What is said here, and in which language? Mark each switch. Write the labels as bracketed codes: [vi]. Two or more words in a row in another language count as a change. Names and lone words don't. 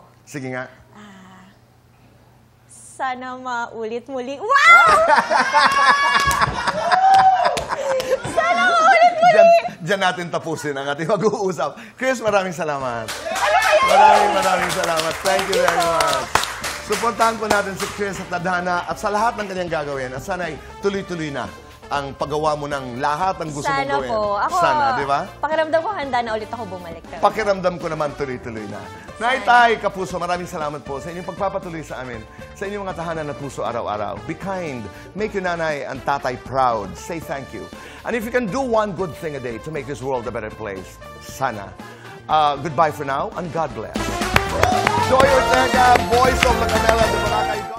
[tl] Sige nga. Sana maulit muli. Wow! Sana maulit muli! Diyan natin tapusin ang ating mag-uusap. Chris, maraming salamat. Ano Maraming salamat. [en] Thank you very much. [tl] Suportahan po natin si Chris at Tadhana at sa lahat ng kanyang gagawin. At sana'y tuloy-tuloy na ang paggawa mo ng lahat ng gusto mong Sana gawin. po. Ako, Sana, di ba? pakiramdam ko handa na ulit ako bumalik. Pakiramdam ko naman tuloy-tuloy na. Naitay, Kapuso, maraming salamat po sa inyong pagpapatuloy sa amin, sa inyong mga tahanan na puso araw-araw. [en] Be kind. Make your nanay and tatay proud. Say thank you. And if you can do one good thing a day to make this world a better place, sana. Goodbye for now, and God bless. Joy Ortega, voice of La Canela de Boracay.